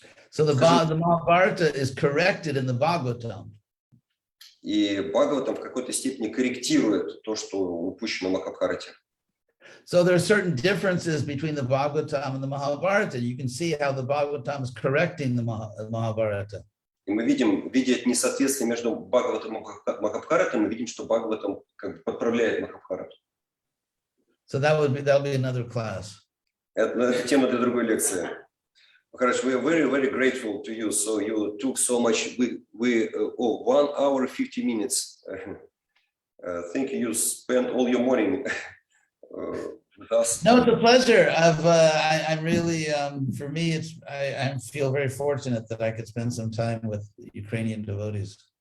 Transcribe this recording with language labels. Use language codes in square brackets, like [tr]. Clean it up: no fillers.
[en] So the Mahabharata is corrected in the Bhagavatam. [ru] И Бхагаватам в какой-то степени корректирует то, что упущено в Махабхарате. [en] So there are certain differences between the Bhagavatam and the Mahabharata. You can see how the Bhagavatam is correcting the Mahabharata. [ru] И мы видим, видя несоответствие между Бхагаватом и Махабхаратой, мы видим, что Бхагаватам как бы подправляет Махабхарату. [en] So that'll be another class. [ru] Это тема для другой лекции. [en] Maharaj, we are very, very grateful to you. So you took so much. 1 hour 50 minutes. I think you spent all your morning with us. No, it's a pleasure. I'm really, for me, I feel very fortunate that I could spend some time with Ukrainian devotees.